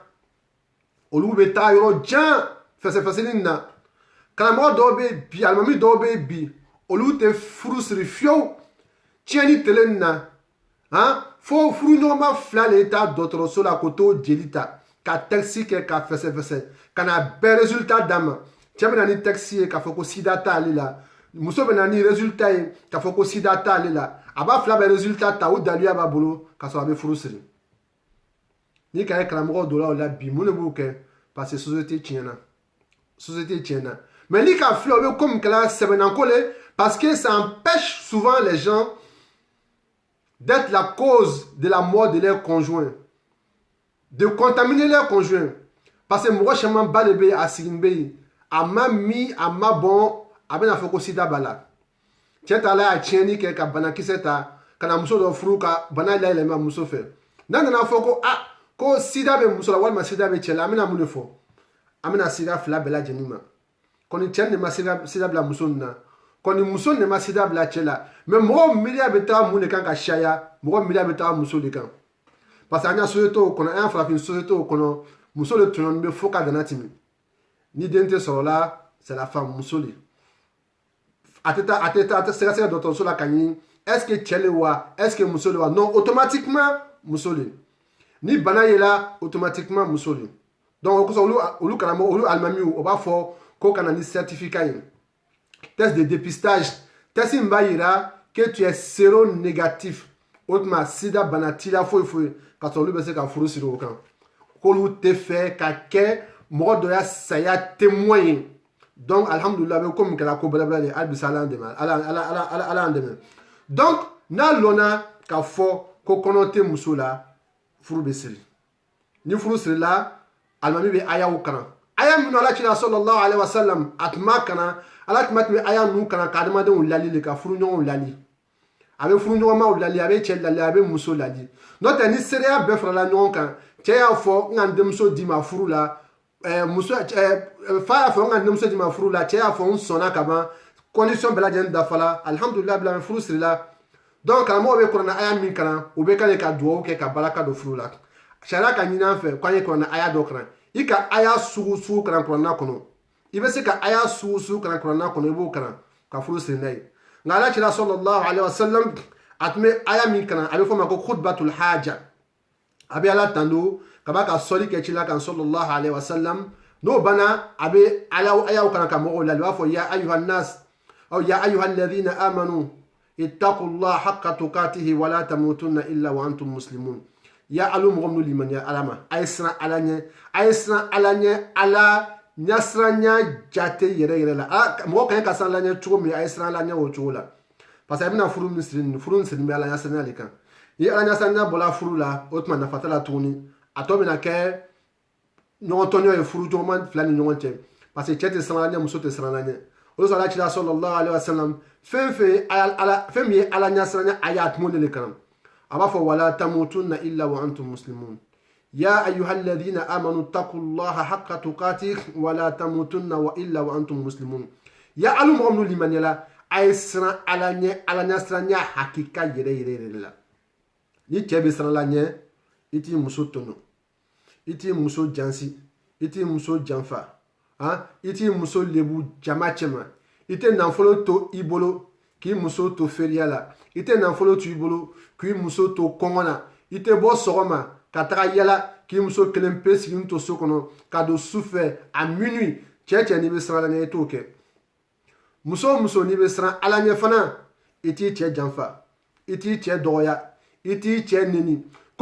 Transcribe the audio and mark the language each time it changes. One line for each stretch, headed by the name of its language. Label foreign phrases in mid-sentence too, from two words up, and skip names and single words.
Bambara: jan fɛsɛfɛsɛli na karamɔgɔ dɔw bɛ bi alimami dɔw bɛ bi olu tɛ furu siri fiyewu tiɲɛni tɛlɛ nin na fo furuɲɔgɔnma fila de taa dɔgɔtɔrɔso la k'o t'o jeli ta ka tɛkisi kɛ ka fɛsɛfɛsɛ ka na bɛɛ résultat d'a ma cɛ bɛ na ni tɛkisi ye k'a fɔ ko sida t'ale la muso bɛ na ni résultat ye k'a fɔ ko sida t'ale la a b'a fila bɛɛ résultat ta o daliluya b'a bolo k'a sɔrɔ a bɛ furu siri ni ka ye karamɔgɔ dɔ la o la bi mun de b'o kɛ
French: parce que
Bambara: société tiɲɛna mais ni ka filɛ o bɛ ko min kɛla sɛbɛnnako le
French: parce que ça empêche souvent les gens d'être la cause de la mort de leurs conjoints de contaminer leurs conjoints parce que
Bambara: mɔgɔ caman ba de bɛ yen a sigin bɛ yen a ma min a ma bɔn a bɛna fɔ ko sida b'a la cɛ ta la y'a tiɲɛni kɛ ka banakisɛ ta ka na muso dɔ furu ka bana layɛlɛma muso fɛ n'a nana fɔ ko ko sida bɛ muso la walima sida bɛ cɛ la an bɛna mun de fɔ an bɛna sida fila bɛɛ lajɛlen ma kɔni cɛ de ma sida bila muso nin na kɔni muso de ma sida bila cɛ la mais mɔgɔ miiriya bɛ taa mun de kan ka caya mɔgɔ miiriya bɛ taa muso de kan
French: parce que
Bambara: an ka société kɔnɔ an ka farafin société kɔnɔ muso de tɔɲɔni bɛ fo ka dana tɛmɛ ni den tɛ sɔrɔ la
French: c'est la femme
Bambara: muso de ate sɛgɛsɛgɛ dɔgɔtɔrɔso la ka ɲini
French: est-ce que
Bambara: cɛ le wa
French: est-ce que
Bambara: muso le wa
French: non automatiquement
Bambara: muso le ni bana yela automatiquement muso le donc o kosɔn olu karamɔgɔ olu alimamiw o b'a fɔ ko kana ni certificat ye test
French: de dépistage
Bambara: test in b'a yira
French: que tu es séronégatif
Bambara: o tuma sida bana t'i la foyi foyi ka sɔrɔ olu bɛ se ka furu siri o kan k'olu tɛ fɛ ka kɛ mɔgɔ dɔ ya saya témoin ye donc alhamdulillah bɛ komi kɛra ko bɛlɛbɛlɛ de hali bisa ala y'an dɛmɛ donc n'a lɔnna k'a fɔ ko kɔnɔ tɛ muso la furu bɛ siri ni furu sirila alimami bɛ ayaw kalan aya minnu ala cila
Arabic: صلى الله عليه وسلم
Bambara: a tun b'a kalan ala tun bɛ aya ninnu kalan ka adamadenw lali de ka furuɲɔgɔnw lali a bɛ furuɲɔgɔnmaw lali a bɛ cɛ lali a bɛ muso lali n'o tɛ ni seereya bɛɛ farala ɲɔgɔn kan cɛ y'a fɔ n ka n denmuso d'i ma furu la fa y'a fɔ n ka n denmuso d'i ma furu la cɛ y'a fɔ n sɔnna ka ban condition bɛɛ lajɛlen dafala alhamdulillah bila furu sirila donc karamɔgɔ bɛ kuranna aya min kalan o bɛ k'ale ka duwawu kɛ ka baraka don furu la sariya ka ɲini an fɛ k'an ye kuranna aya dɔ kalan i ka aya sugu sugu kalan kuranna kɔnɔ i bɛ se ka aya sugu sugu kalan kuranna kɔnɔ i b'o kalan ka furu siri n'a ye nka ala cila
Arabic: صلى الله عليه وسلم
Bambara: a tun bɛ aya min kalan a bɛ fɔ o ma ko
Arabic: خطبة الحاجة
Bambara: a bɛ ala tando ka b'a ka sɔli kɛ ci la kan
Arabic: صلى الله عليه وسلم
Bambara: n'o banna a bɛ ayaw kalan ka mɔgɔw lali u b'a fɔ
Arabic: يا أيها الناس
Bambara: aw
Arabic: يا أيها الذين آمنوا اتقوا الله حق تقاته ولا تموتن إلا وأنتم مسلمون
Bambara: ya alu mɔgɔ minnu limaniya ala ma a ye siran ala ɲɛ a ye siran ala ɲɛ ala ɲasiranya jate yɛrɛ yɛrɛ la mɔgɔ ka ɲi ka siran ala ɲɛ cogo min a ye siran ala ɲɛ o cogo la
French: parce que
Bambara: a bɛna furu min siri furu min siri bɛ ala ɲasiranya de kan ni ala ɲasiranya bɔra furu la o tuma nafa t'a la tuguni a tɔ bɛna kɛ ɲɔgɔn tɔɲɔ ye furu jɔgɔnma fila ni ɲɔgɔn cɛ
French: parce que
Bambara: cɛ tɛ siran ala ɲɛ muso tɛ siran ala ɲɛ o sɔrɔ ala cila
Arabic: صلى الله عليه وسلم
Bambara: fɛn min ye ala ɲasiranya a y'a tumo de kan a b'a fɔ
Arabic: ولا تموتن إلا وأنتم مسلمون يا أيها الذين آمنوا اتقوا الله حق تقاته ولا تموتن وإلا وأنتم مسلمون
Bambara: ya alu mɔgɔ minnu limaniyala a ye siran ala ɲɛ ala ɲasiranya hakika yɛrɛ yɛrɛ yɛrɛ la ni cɛ bɛ siran ala ɲɛ i t'i muso tɔɲɔ i t'i muso jansi i t'i muso janfa i t'i muso lebu jama cɛma i tɛ nafolo to i bolo k'i muso to feriya la i tɛ nafolo to i bolo k'i muso to kɔngɔ na i tɛ bɔ sɔgɔma ka taga yala k'i muso kelen pe sigilen to so kɔnɔ ka don su fɛ
French: a minuit
Bambara: cɛ n'i bɛ siran ala ɲɛ i t'o kɛ muso o muso n'i bɛ siran ala ɲɛ fana i t'i cɛ janfa i t'i cɛ dɔgɔya i t'i cɛ neni ko